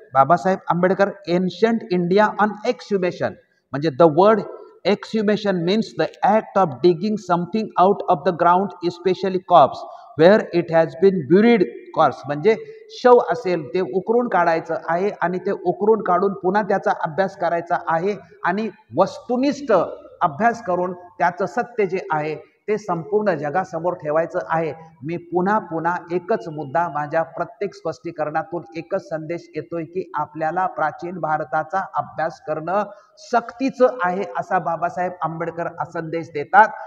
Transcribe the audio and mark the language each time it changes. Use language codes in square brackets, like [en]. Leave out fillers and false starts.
[en] Babasaheb Ambedkar ancient India on exhumation. म्हणजे the word exhumation means the act of digging something out of the ground, especially corpse, where it has been buried corpse, [mr] म्हणजे शव असेल ते उकरून काढायचं आहे आणि ते उकरून काढून पुन्हा त्याचा अभ्यास करायचा आहे आणि वस्तुनिष्ठ अभ्यास करून त्याचं सत्य जे आहे ते संपूर्ण जगासमोर ठेवायचं आहे. मी पुन्हा पुन्हा एकच मुद्दा, माझ्या प्रत्येक स्पष्टीकरणातून एकच संदेश येतोय की आपल्याला प्राचीन भारताचा अभ्यास करणं सक्तीचं आहे असा बाबासाहेब आंबेडकर संदेश देतात.